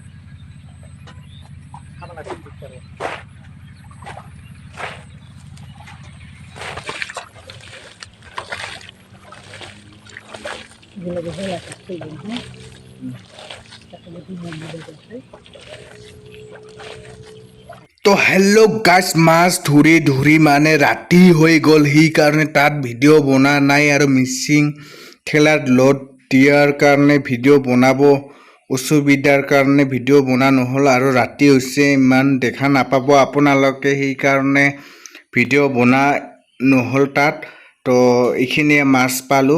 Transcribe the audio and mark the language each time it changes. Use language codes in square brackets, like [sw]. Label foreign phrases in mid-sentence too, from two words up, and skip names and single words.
[id] Apa lagi picture? Gila gila ya pasti ini. Kita lebih memudahkan. [as] তো হেল্ল' গাইছ মাছ ধৰি ধৰি মানে ৰাতি হৈ গ'ল সেইকাৰণে তাত ভিডিঅ' বনা নাই আৰু মিচিং ঠেলাত লোড দিয়াৰ কাৰণে ভিডিঅ' বনাব অসুবিধাৰ কাৰণে ভিডিঅ' বনা নহ'ল আৰু ৰাতি হৈছে ইমান দেখা নাপাব আপোনালোকে সেইকাৰণে ভিডিঅ' বনা নহ'ল তাত তো এইখিনিয়ে মাছ পালোঁ